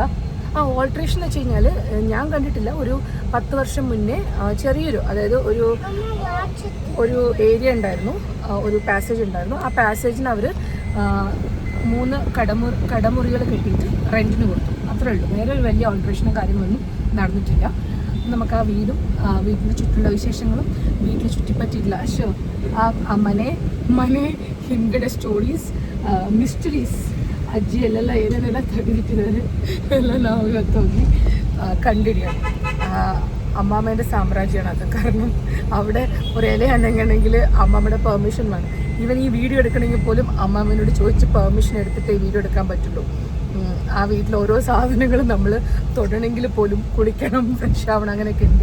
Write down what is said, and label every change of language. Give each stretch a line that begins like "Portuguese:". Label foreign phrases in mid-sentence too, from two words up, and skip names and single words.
Malayalam: ഓൾട്രേഷൻ എന്ന് വെച്ച് കഴിഞ്ഞാൽ ഞാൻ കണ്ടിട്ടില്ല. ഒരു 10 വർഷം മുന്നേ ചെറിയൊരു, അതായത് ഒരു ഏരിയ ഉണ്ടായിരുന്നു, ഒരു പാസേജ് ഉണ്ടായിരുന്നു. ആ പാസേജിന് അവർ 3 കടമുറികൾ കെട്ടിയിട്ട് റെൻറ്റിന് കൊടുത്തു. അത്രേ ഉള്ളൂ. വേറെ ഒരു വലിയ ഓൾട്രേഷനും കാര്യങ്ങളൊന്നും നടന്നിട്ടില്ല. നമുക്ക് ആ വീടും വീട്ടിന് ചുറ്റുള്ള വിശേഷങ്ങളും വീട്ടിൽ ചുറ്റിപ്പറ്റിയിട്ടില്ല.
Kannada: ಆ ಮನೆ ಹಿಂಗಡೆ
English: stories mysteries
Kannada: ಅಜ್ಜಿ ಎಲ್ಲೆಲ್ಲ ಏನೇನೆಲ್ಲ ತೆಗೆದಿಟ್ಟಿದ್ದಾರೆ ಎಲ್ಲ ನಾವು ಇವತ್ತು ಹೋಗಿ കണ്ടിടിയാണ്.
Malayalam: അമ്മാമ്മേൻ്റെ സാമ്രാജ്യമാണ് അത്. കാരണം അവിടെ ഒരു ഇല ഉണ്ടെങ്കിൽ അമ്മാമ്മയുടെ പെർമിഷൻ വേണം. ഈവൻ ഈ വീഡിയോ എടുക്കണമെങ്കിൽ പോലും അമ്മാമ്മേനോട് ചോദിച്ച് പെർമിഷൻ എടുത്തിട്ടേ വീഡിയോ എടുക്കാൻ പറ്റുള്ളൂ. ആ വീട്ടിൽ ഓരോ സാധനങ്ങളും നമ്മൾ തൊടണമെങ്കിൽ പോലും കുളിക്കണം, ഫ്രഷ് ആവണം, അങ്ങനെയൊക്കെ ഉണ്ട്.